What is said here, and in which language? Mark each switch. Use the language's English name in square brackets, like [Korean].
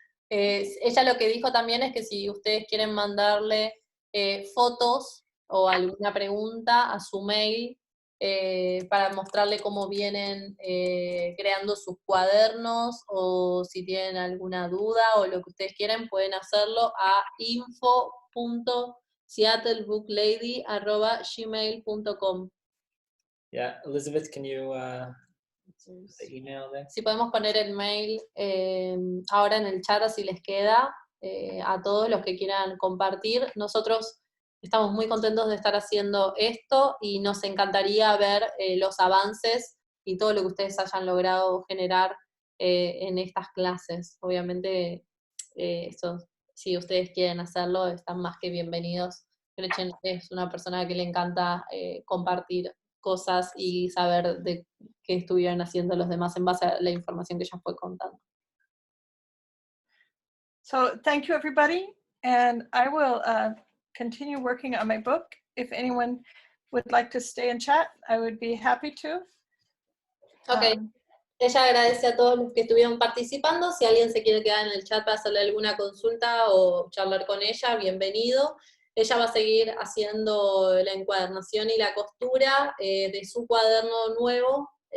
[Spanish] Ella lo que dijo también es que si ustedes quieren mandarle fotos o alguna pregunta a su mail para mostrarle cómo vienen creando sus cuadernos o si tienen alguna duda o lo que ustedes quieren, pueden hacerlo a info.seattlebooklady@gmail.com. [English] Yeah, Elizabeth, can you the email there? [Spanish] Si podemos poner el mail ahora en el chat, así les queda a todos los que quieran compartir. Nosotros estamos muy contentos de estar haciendo esto y nos encantaría ver los avances y todo lo que ustedes hayan logrado generar en estas clases. Obviamente, si ustedes quieren hacerlo, están más que bienvenidos. Gretchen es una persona que le encanta compartir cosas y saber de qué estuvieron haciendo los demás en base a la información que ella fue contando. [English] So thank you, everybody. And I will continue working on my book. If anyone would like to stay and chat, I would be happy to. Ok. [Spanish] Ella agradece a todos los que estuvieron participando. Si alguien se quiere quedar en el chat para hacerle alguna consulta o charlar con ella, bienvenido. Ella va a seguir haciendo la encuadernación y la costura de su cuaderno nuevo.